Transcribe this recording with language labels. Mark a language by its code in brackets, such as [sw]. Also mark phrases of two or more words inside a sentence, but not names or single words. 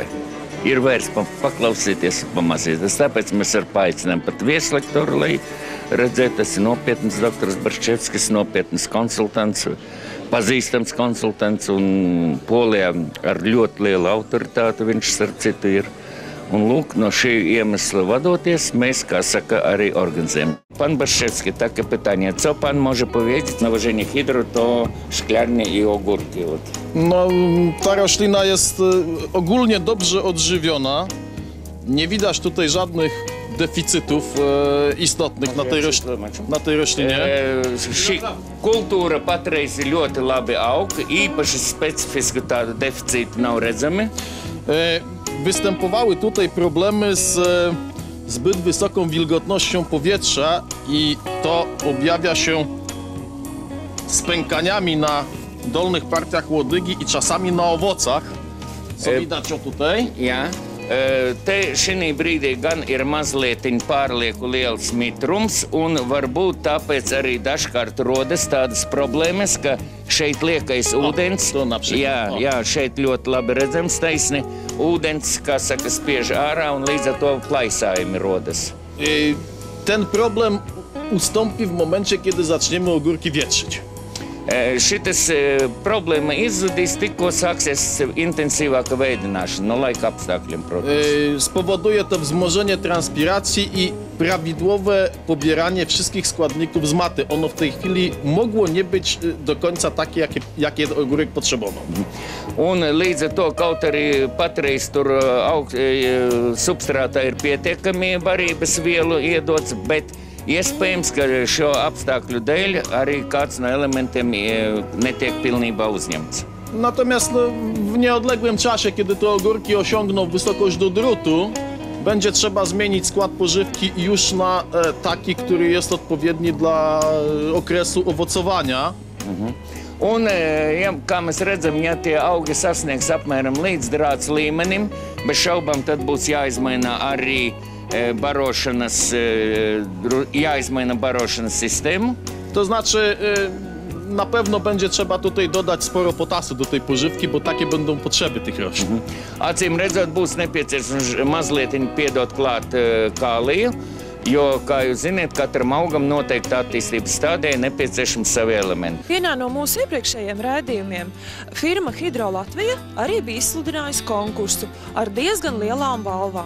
[lv] Ir vērts paklausīties un pamācīties. Tāpēc mēs ar paaicinām pat vieslektoru, lai redzētu, tas ir nopietns doktors Barščevskis, nopietns konsultants, pazīstams konsultants, un Polijā ar ļoti lielu autoritāti viņš starp citu ir. Un lūk, no šī iemesla vadoties, mēs, kā saka, arī organizujем. [pl] Pan Barščevski, takie pytanie. Co pan może powiedzieć na ważenie hydro, to szklarnie i ogórki? Ta roślina jest ogólnie dobrze odżywiona. Nie widać tutaj żadnych deficytów istotnych na tej roślinie. [lv] Šī kultūra patreiz ir ļoti labi aug, īpaši specifiski tādu deficītu nav redzami. [pl] Występowały tutaj problemy z zbyt wysoką wilgotnością powietrza i to objawia się spękaniami na dolnych partiach łodygi i czasami na owocach, co widać o tutaj. [lv] Jā. Te šī brīdī gan ir mazlietiņ pārlieku liels mitrums, un varbūt tāpēc arī dažkārt rodas tādas problēmas, ka šeit liekais ūdens, jā, šeit ļoti labi redzams taisni, ūdens, kā saka, spiež ārā, un līdz ar to plaisājumi rodas. [pl] Ten problem ustąpi w momencie, kiedy zaczniemy ogórki wietrzyć. [lv] Šitas problēma izzudīs, tikko sāksies intensīvāka veidināšana, no laika apstākļiem, protams. [pl] Spowoduje to wzmożenie transpiracji i prawidłowe pobieranie wszystkich składników z maty. Ono w tej chwili mogło nie być do końca takie, jakie ogórek potrzebował. [lv] Un līdz ar to, kaut arī patreiz tur substrātā ir pietiekami barības vielu iedots, bet iespējams, ka šo apstākļu dēļ arī kāds no elementiem netiek pilnībā uzņemts. [pl] Natomiast w nieodległym czasie, kiedy te ogórki osiągną wysokość do drutu, będzie trzeba zmienić skład pożywki już na taki, który jest odpowiedni dla okresu owocowania. [lv] Un, ja, kā mēs redzam, ja tie augi sasniegs apmēram līdz drāts līmenim, bez šaubām tad būs jāizmaina arī jāizmaina barošanas sistēmu. [pl] To znaczy, na pewno będzie trzeba tutaj dodać sporo potasu do tej pożywki, bo takie będą potrzeby tych roślin. [lv] Acīm redzot, būs nepieciešams mazliet piedot klāt kāliju, jo, kā jūs ziniet, katram augam noteikti attīstības stādē nepieciešams savi elementi. Vienā no mūsu iepriekšējiem raidījumiem firma Hidro Latvija arī bija izsludinājusi konkursu ar diezgan lielām balvām.